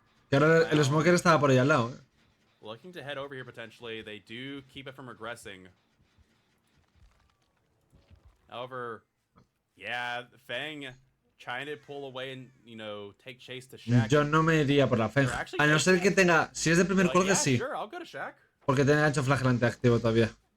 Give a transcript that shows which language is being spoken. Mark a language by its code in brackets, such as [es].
[es] Que ahora el smoker estaba por ahí al lado. [en] Looking to head over here potentially. They do keep it from regressing. However, yeah, Fang trying to pull away and, you know, take chase to Shaq. [es] Yo no me iría por la Fang. A no ser que tenga, si es de primer corte, sí. Porque tiene gancho flagelante activo todavía.